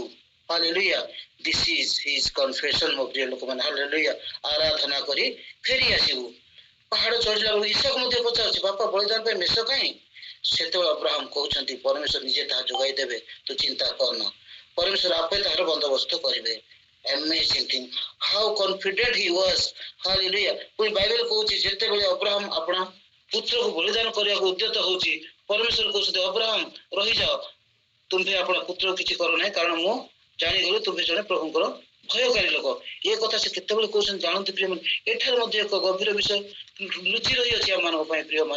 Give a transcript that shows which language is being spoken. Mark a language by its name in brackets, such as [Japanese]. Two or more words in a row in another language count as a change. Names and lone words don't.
[Odia] ହାଲେଲୁୟା। [English] this is his confession [Odia] ମୋ ପ୍ରିୟ ଲୋକମାନେ। ହାଲେଲୁୟା। ଆରାଧନା କରି ଫେରି ଆସିବୁ। ପାହାଡ ଚଢିଲା ବେଳକୁ ଇସାକ ମଧ୍ୟ ପଚାରୁଛି ବାପା ବଳିଦାନ ପାଇଁ ମେଷ କାହିଁ? ସେତେବେଳେ ଅବ୍ରାହମ କହୁଛନ୍ତି ପରମେଶ୍ୱର ନିଜେ ତାହା ଯୋଗାଇ ଦେବେ, ତୁ ଚିନ୍ତା କରନା। ପରମେଶ୍ୱର ଆପେ ତାହାର ବନ୍ଦୋବସ୍ତ କରିବେ। [English] Amazing thing. How confident he was. Hallelujah. [Odia] ପୁଣି ବାଇବେଲ କହୁଛି ଯେତେବେଳେ ଅବ୍ରାହମ ଆପଣ ପୁତ୍ରକୁ ବଳିଦାନ କରିବାକୁ ଉଦ୍ୟତ ହଉଛି ପରମେଶ୍ୱର କହୁଛନ୍ତି ଅବ୍ରାହମ ରହିଯାଅ, ତୁମ୍ଭେ ଆପଣ ପୁତ୍ରକୁ କିଛି କର ନାହିଁ କାରଣ ମୁଁ ଜାଣିଗଲି ତୁମ୍ଭେ ଜଣେ ପ୍ରଭୁଙ୍କର ଭୟକାରୀ ଲୋକ। ଏ କଥା ସେ କେତେବେଳେ କହୁଛନ୍ତି ଜାଣନ୍ତି ପ୍ରିୟମାନେ? ଏଠାରେ ମଧ୍ୟ ଏକ ଗଭୀର ବିଷୟ ଲୁଚି ରହିଅଛି ଆମମାନଙ୍କ ପାଇଁ ପ୍ରିୟମାନେ।